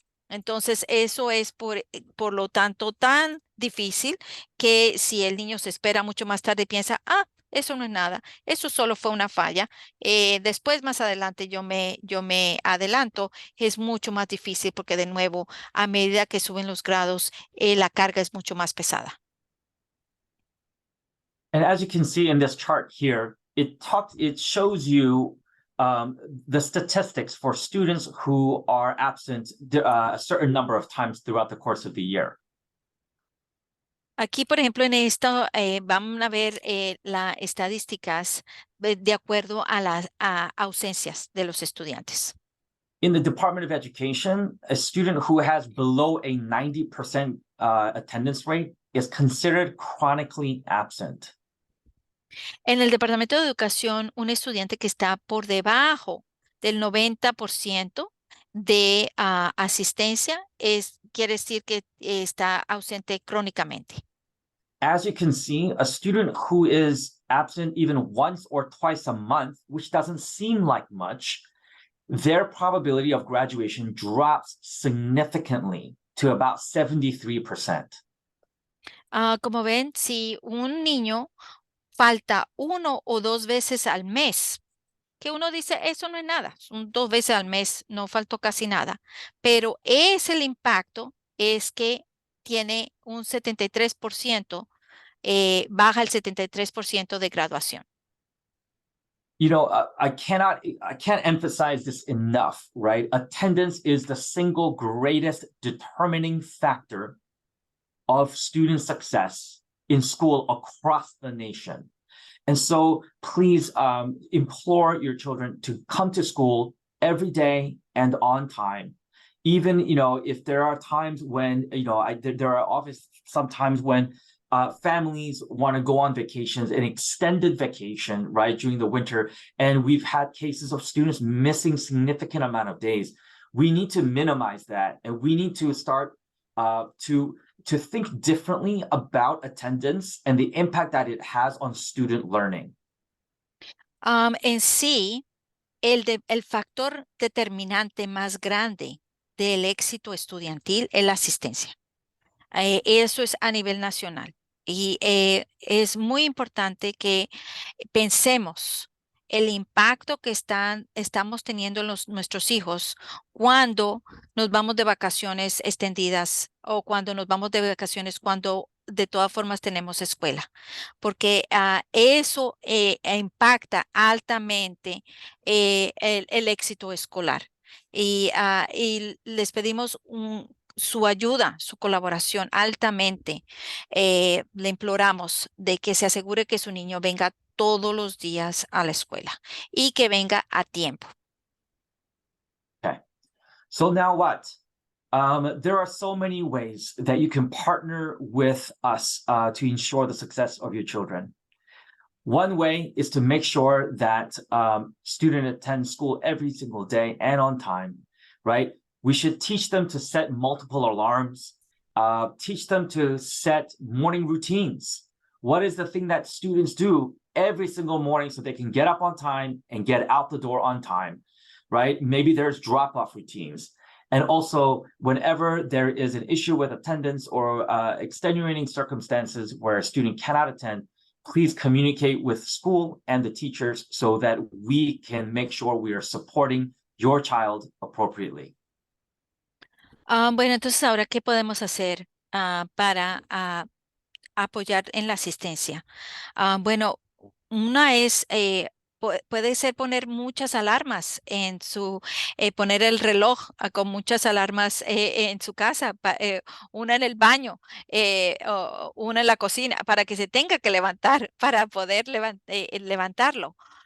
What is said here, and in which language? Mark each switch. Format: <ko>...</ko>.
<es>Entonces, eso es por lo tanto tan difícil que si el niño se espera mucho más tarde y piensa, eso no es nada, eso solo fue una falla. Después, más adelante, yo me adelanto, es mucho más difícil porque de nuevo, a medida que suben los grados, la carga es mucho más pesada.</es> <en>And as you can see in this chart here, it shows you the statistics for students who are absent a certain number of times throughout the course of the year.</en> <es>Aquí, por ejemplo, en esto vamos a ver las estadísticas de acuerdo a las ausencias de los estudiantes.</es> <en>In the Department of Education, a student who has below a 90% attendance rate is considered chronically absent.</en> <es>En el Departamento de Educación, un estudiante que está por debajo del 90% de asistencia quiere decir que está ausente crónicamente.</es> <en>As you can see, a student who is absent even once or twice a month, which doesn't seem like much, their probability of graduation drops significantly to about 73%.</en> <es>Como ven, si un niño falta 1 o 2 veces al mes, que uno dice, eso no es nada, 2 veces al mes, no faltó casi nada, pero el impacto es que tiene un 73%, baja el 73% de graduación.</es> <en>You know, I can't emphasize this enough, right? Attendance is the single greatest determining factor of student success in school across the nation. And so please implore your children to come to school every day and on time. Even, if there are times when, there are obviously sometimes when families want to go on vacations, an extended vacation, right, during the winter. And we've had cases of students missing significant amount of days. We need to minimize that. And we need to start to think differently about attendance and the impact that it has on student learning.</en> <es>En sí, el factor determinante más grande del éxito estudiantil es la asistencia. Eso es a nivel nacional. Y es muy importante que pensemos el impacto que estamos teniendo en nuestros hijos cuando nos vamos de vacaciones extendidas o cuando nos vamos de vacaciones cuando de todas formas tenemos escuela, porque eso impacta altamente el éxito escolar. y les pedimos su ayuda, su colaboración altamente. Le imploramos de que se asegure que su niño venga todos los días a la escuela y que venga a tiempo.</es> <en>Okay. So now what? There are so many ways that you can partner with us to ensure the success of your children. One way is to make sure that student attends school every single day and on time, right? We should teach them to set multiple alarms, teach them to set morning routines. What is the thing that students do every single morning so they can get up on time and get out the door on time, right? Maybe there's drop-off routines. And also, whenever there is an issue with attendance or extenuating circumstances where a student cannot attend, please communicate with school and the teachers so that we can make sure we are supporting your child appropriately.</en> <es>Bueno, entonces ahora, ¿qué podemos hacer para apoyar en la asistencia? Bueno, una es, puede ser poner muchas alarmas en poner el reloj con muchas alarmas en su casa, una en el baño, o una en la cocina, para que se tenga que levantar, para poder levantarlo.</es>